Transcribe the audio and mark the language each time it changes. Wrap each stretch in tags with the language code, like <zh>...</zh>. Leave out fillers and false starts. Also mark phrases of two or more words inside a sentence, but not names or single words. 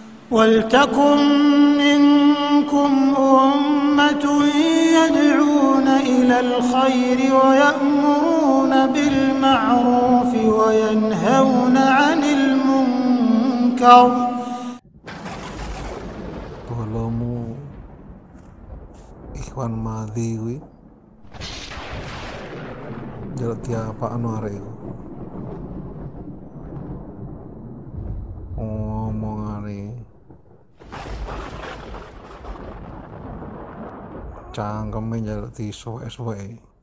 <ar>وَلْتَكُنْ مِنْكُمْ أُمَّةٌ يَدْعُونَ إِلَى الْخَيْرِ وَيَأْمُرُونَ بِالْمَعْرُوفِ وَيَنْهَوْنَ عَنِ الْمُنْكَرِ.</ar> <jv>Tolomu Ikhwan Mahdi kuwi njaluk diapakno arek iku. Omongane cangkeme njaluk disuwek-suweki.</jv>